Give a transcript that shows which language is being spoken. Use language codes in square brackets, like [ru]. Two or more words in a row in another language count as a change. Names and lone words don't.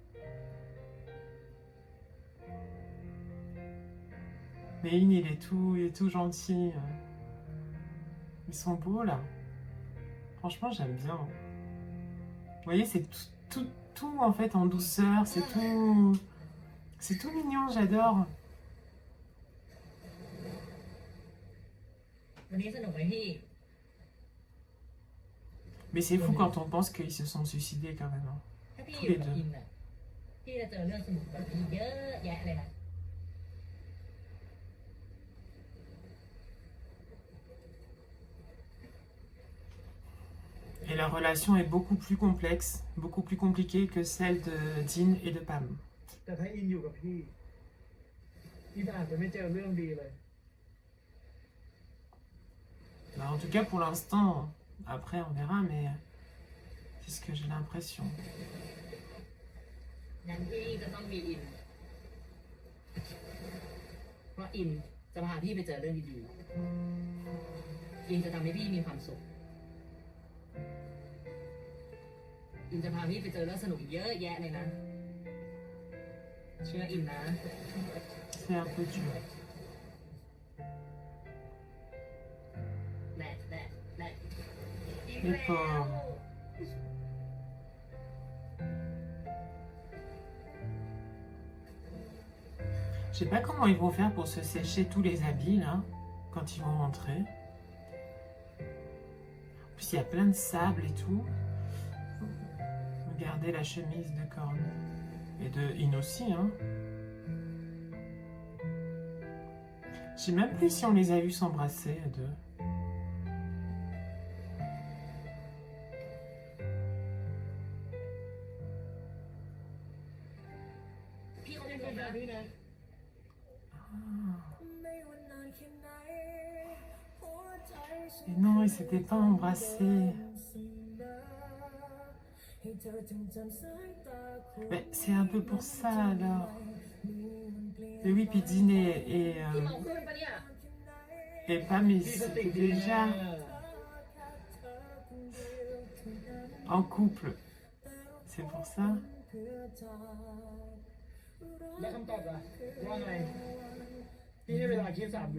[fr] Mais In il est tout gentil. Ils sont beaux là. Franchement j'aime bien. Vous voyez c'est tout en fait en douceur, c'est tout mignon, j'adore. [th] วันนี้สนุกไหมพี่ [fr] Mais c'est fou quand on pense qu'ils se sont suicidés quand même. Hein. [th] ถ้าพี่ [fr] Tous [th] อยู่ [fr] les [th] กับ [fr] deux. [th] อินอ่ะพี่จะเจอเรื่องสนุกแบบนี้เยอะแยะเลยนะ [fr] Et leur relation est beaucoup plus complexe, beaucoup plus compliquée que celle de Dean et de Pam. [th] แต่ถ้าอินอยู่กับพี่อินอาจจะไม่เจอเรื่องดีเลย [fr] Bah, en tout cas pour l'instant, après on verra, mais c'est ce que j'ai l'impression. [th] งั้นพี่จะต้องมีอิน เพราะอินจะพาพี่ไปเจอเรื่องดีๆ อินจะทำให้พี่มีความสุข อินจะพาพี่ไปเจอเรื่องสนุกอีกเยอะแยะเลยนะ เชื่ออินนะ [fr] C'est un peu dur. แดดแดดแดด Les pauvres. Je sais pas comment ils vont faire pour se sécher tous les habits là, quand ils vont rentrer. En plus il y a plein de sable et tout. Regardez la chemise de Korn. Et de In aussi, hein. Je sais même plus si on les a vus s'embrasser à deux. [th] พี่เขาเป็นคนแบบนี้นะ [fr] Et non, ils s'étaient pas embrassés. Mais c'est un peu pour ça alors. Mais oui, puis Dean [th] พี่เมาขึ้นปะเนี่ย [fr] et Pam, ils étaient déjà en couple. C'est pour ça. [th] แล้วคำตอบล่ะว่าไงพี่ให้เวลาคิด3 วิ